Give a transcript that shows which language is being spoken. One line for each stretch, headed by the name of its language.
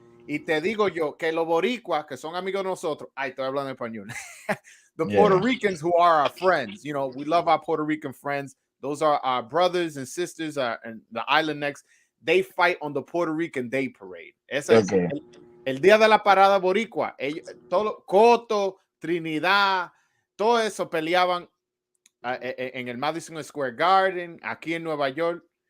Spanish: Y te digo yo que los boricuas, que son amigos de nosotros, ay, estoy hablando español.
English: The Puerto yeah. Ricans who are our friends, we love our Puerto Rican friends. Those are our brothers and sisters and the island next. They fight on the Puerto Rican Day Parade.
Spanish: Ese,
English: Okay.
Spanish: el día de la parada boricua. Todo, Coto, Trinidad, todo eso peleaban en el Madison Square Garden, aquí en Nueva York.